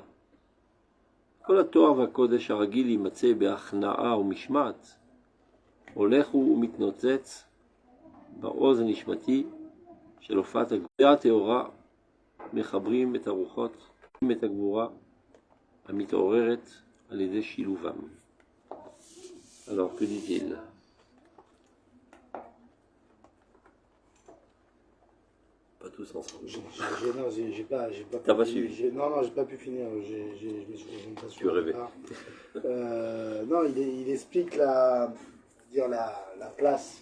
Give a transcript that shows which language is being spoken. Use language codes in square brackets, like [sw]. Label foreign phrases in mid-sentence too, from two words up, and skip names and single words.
[he] כל התואר והקודש הרגיל יימצא בהכנעה ומשמעת, הולך ומתנוצץ בעוז הנשמתי של הופעת הגבורה הטהורה, מחברים את הרוחות, את הגבורה המתעוררת על ידי שילובם. [fr] Alors, que dit-il? Pas tous ensemble. J'ai pas T'as pas suivi? Non, j'ai pas pu finir. Tu rêvais. Non, il explique la place.